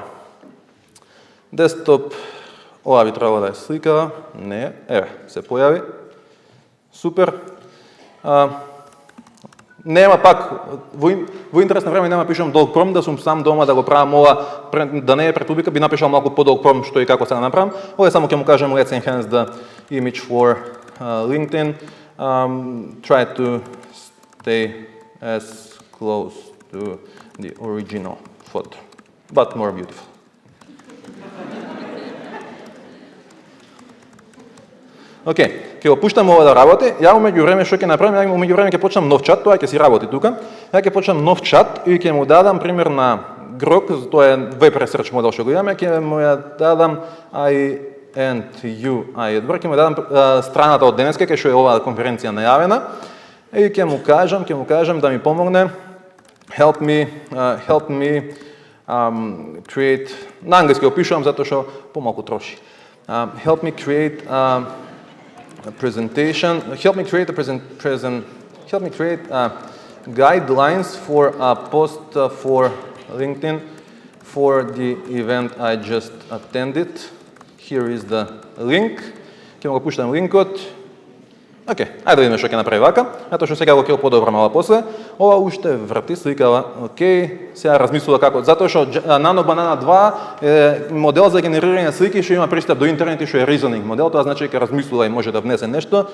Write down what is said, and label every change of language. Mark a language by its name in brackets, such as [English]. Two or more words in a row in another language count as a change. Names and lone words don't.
[Macedonian] Десктоп, ова би требало да е сликава. Не, еве, се појави. Супер. Нема пак, во интерес на време нема пишам долг пром, да сум сам дома да го правам ова, да не е пред публика, би напишал малку подолг пром што и како се да направам. Ова само ќе му кажем [English] let's enhance the image for LinkedIn. Try to stay as close to the original photo, but more beautiful. [Macedonian] Океј, ќе го пуштам ова да работи. Ја умеѓу време што ќе направам, ја умеѓу време ќе почнам нов чат, тоа ќе си работи тука. Ја ќе почнам нов чат и ќе му дадам пример на Grok, тоа е [English] web research [Macedonian] модел што го имаме, ќе му ја дадам INTU, ќе му дадам страната од денеска кај што е оваа конференција најавена и ќе му кажам да ми помогне [English] help me create, [Macedonian] на англиски го пишувам затоа што помалку троши. [English] Help me create a presentation. Help me create guidelines for a post for LinkedIn for the event I just attended. Here is the link. [Macedonian] Ќе го пуштам линкот. Океј, ајде да видиме што ќе направи вака. Затоа што сега го ќе го подобрам ова после. Ова уште врти сликава. Океј, сега размислува како. Затоа што Nano Banana 2 е модел за генерирање слики што има пристап до интернет и што е reasoning модел, тоа значи дека размислува и може да внесе нешто.